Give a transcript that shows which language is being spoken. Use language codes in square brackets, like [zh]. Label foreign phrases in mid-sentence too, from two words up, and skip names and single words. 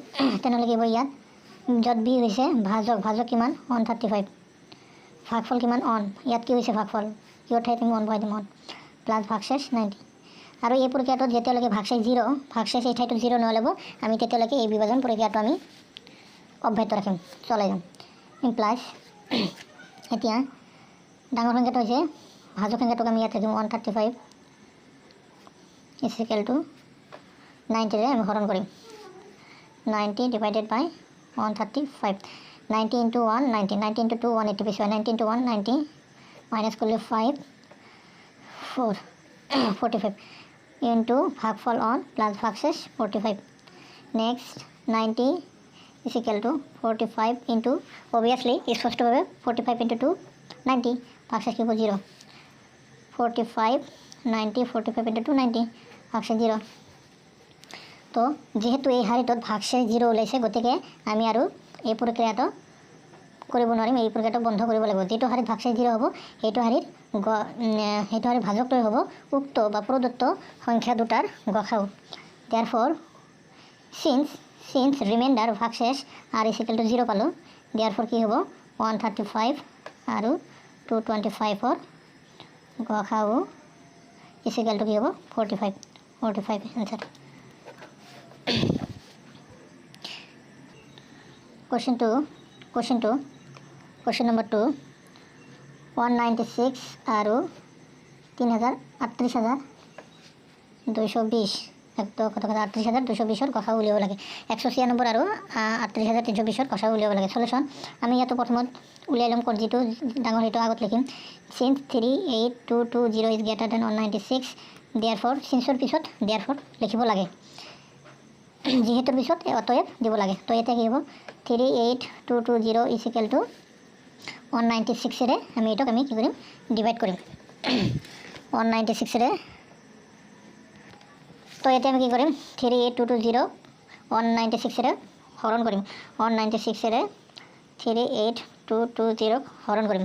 [as] তেনেহ'লে কি হ'ব ইয়াত য'ত বি হৈছে ভাজক কিমান 135, ভাগফল কিমান 1, ইয়াত কি হৈছে ভাগফল কিয় ঠাইত আমি 1 বহাই দিম 1 প্লাস ভাগশেষ 90। আৰু এই প্ৰক্ৰিয়াটোত যেতিয়ালৈকে ভাগশেষ 0 ভাগশেষ এই ঠাইটো 0 নহ'ব আমি তেতিয়ালৈকে এই বিভাজন প্ৰক্ৰিয়াটো আমি অব্যাহত ৰাখিম, চলাই যাম। প্লাস এতিয়া ডাঙৰ সংখ্যাটো হৈছে ভাজক সংখ্যাটোক আমি ইয়াত ৰাখিম 135 [en] is equal to 90 [as] ৰে আমি হৰণ কৰিম 90 [en] divided by [as] 135 90 into 1 90 90 into 2 180 বেশি হয় 90 into 1 90 মাইনাস করলে 5 4 45 into ভাগফল 1 প্লাস ভাগশেষ 45। নেক্সট 90 [en] is equal to 45 into obviously [as] স্পষ্টভাৱে 45 into 2 90 ভাগশেষ কি হ'ব 0 45 90 45 into 2 90 ভাগশেষ 0। তো যেহেতু এই হাৰিটোত ভাগশেষ 0 ওলাইছে গতিকে আমি আৰু এই প্ৰক্ৰিয়াটো কৰিব নোৱাৰিম, এই প্ৰক্ৰিয়াটো বন্ধ কৰিব লাগিব। যেটো হাৰিত ভাগশেষ 0 হ'ব সেইটো হাৰিৰ ভাজকটোৱে হ'ব উক্ত বা প্ৰদত্ত সংখ্যা দুটাৰ গসাউ। [en] therefore since remainder ভাগশেষ r is equal to 0 পালো, therefore [as] কি হ'ব 135 আৰু 225 ৰ গসাউ [en] is equal to [as] কি হ'ব [en] 45 answer। question number 2 [as] 196 আৰু 38220 38220 ৰ গসাউ উলিয়াব লাগে। 196 আৰু 38320 ৰ গসাউ উলিয়াব লাগে। সলিউশন আমি ইয়াতো প্ৰথমত উলিয়াই লম যিটো ডাঙৰ হেতু আগত লিখিম [en] since 38220 is greater than 196 therefore [as] sinceৰ পিছত therefore লিখিব লাগে, যেহেতুৰ পিছত অতএব দিব লাগে। তো এটা কি হ'ব 38220 [en] is equal to [as] 196 ৰে আমি এটাক আমি কি কৰিম ডিভাইড কৰিম 196 ৰে। তো এটা আমি কি কৰিম 38220 196 ৰে হৰণ কৰিম 196 ৰে 38220 হৰণ কৰিম।